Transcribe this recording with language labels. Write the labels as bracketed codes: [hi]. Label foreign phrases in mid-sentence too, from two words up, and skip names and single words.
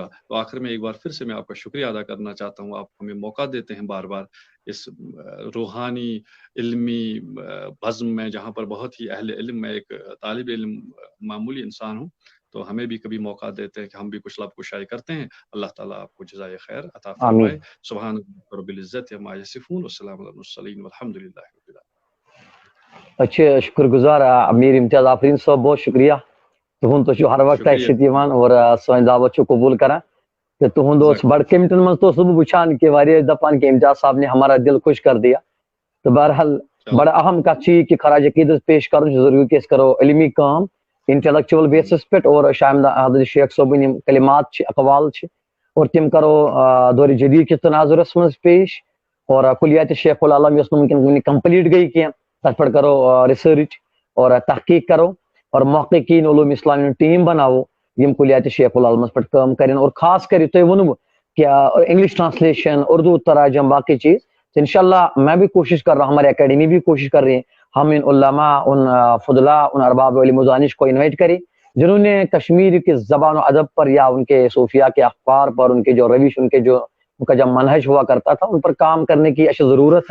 [ur] تو آخر میں ایک بار پھر سے میں آپ کا شکریہ ادا کرنا چاہتا ہوں، آپ ہمیں موقع دیتے ہیں بار بار اس روحانی علمی بزم میں، جہاں پر بہت ہی اہل علم، میں ایک طالب علم معمولی انسان ہوں، تو ہمیں بھی کبھی موقع دیتے ہیں کہ ہم بھی کچھ لب کشائی کرتے ہیں۔ اللہ تعالیٰ آپ کو جزائے خیر عطا آمین. فرمائے۔ [ar] سبحان رب العزت عما یصفون والسلام علی المرسلین والحمد للہ رب العالمین۔ [ur] اچھے شکر گزار امیر امتیاز آفرین صاحب، بہت شکریہ [ks] تہند تو ہر وقت [ur] شکریہ۔ [ks] اور سن دعوت قبول کران کہ تہند بڑ قیمتن من تو بہ وچان کہ واریاہ دپان کہ [ur] امتیاز صاحب نے ہمارا دل خوش کر دیا، [ks] تو بہرحال [ur] بڑا اہم [ks] کت یہ کہ خراج عقیدت پیش کرن ضروری کہ کرو علمی کام [en] intellectual basis [ks] پہ، اور شاید حضرت شیخ صٲبن کلمات اقوال اور تم کرو دور جدید کس تناظرس من پیش، اور کلیات شیخ العالم یس ونکن کمپلیٹ گئی کی تر پہ کرو ریسرچ اور تحقیق کرو، اور محققین علوم اسلامی ٹیم بناو یم کلیات شیخ العالمس پہ کام کریں، اور خاص کر تھی ونو کہ [en] English translation, [ur] اردو تراجم، باقی چیز انشاءاللہ میں بھی کوشش کر رہا ہوں، ہماری اکیڈمی بھی کوشش کر رہی ہے، ہم ان علماء، ان فضلاء، ان ارباب علم و دانش کو انوائٹ کریں جنہوں نے کشمیر کی زبان و ادب پر یا ان کے صوفیہ کے اخبار پر، ان کے جو روش، ان کا جو منہج ہوا کرتا تھا، ان پر کام کرنے کی اشد ضرورت ہے۔